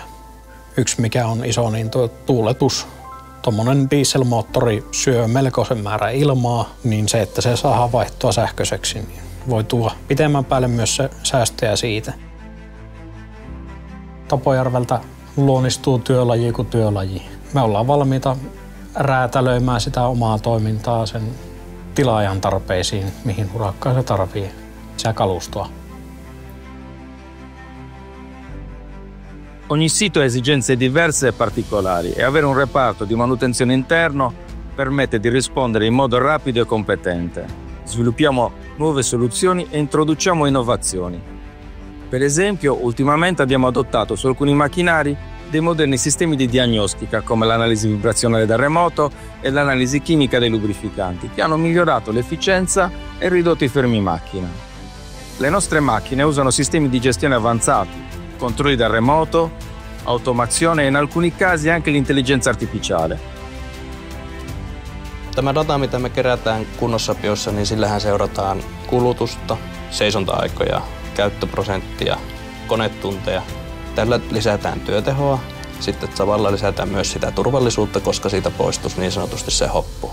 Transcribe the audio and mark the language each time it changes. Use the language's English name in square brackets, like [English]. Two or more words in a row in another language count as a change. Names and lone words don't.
[Finnish] Yksi mikä on iso, niin tuuletus. Tuommoinen dieselmoottori syö melkoisen määrän ilmaa, niin se, että se saadaan vaihtoa sähköiseksi, niin voi tuoda pitemmän päälle myös säästöjä siitä. Tapojärveltä luonnistuu työlaji kuin työlaji. Me ollaan valmiita räätälöimään sitä omaa toimintaa sen tilaajan tarpeisiin, mihin urakkaan se tarvitsee sitä kalustoa. [Italian] Ogni sito ha esigenze diverse e particolari e avere un reparto di manutenzione interno permette di rispondere in modo rapido e competente. Sviluppiamo nuove soluzioni e introduciamo innovazioni. Per esempio, ultimamente abbiamo adottato su alcuni macchinari dei moderni sistemi di diagnostica come l'analisi vibrazionale da remoto e l'analisi chimica dei lubrificanti che hanno migliorato l'efficienza e ridotto i fermi macchina. Le nostre macchine usano sistemi di gestione avanzati, controlli da remoto, automazione e in alcuni casi anche l'intelligenza artificiale. [Finnish] Tämä data, mitä me kerätään kunnossapiossa, niin sillähän seurataan kulutusta, seisonta-aikoja, käyttöprosenttia, konetunteja. Tällä lisätään työtehoa. Sitten samalla lisätään myös sitä turvallisuutta, koska siitä poistuisi niin sanotusti se hoppu.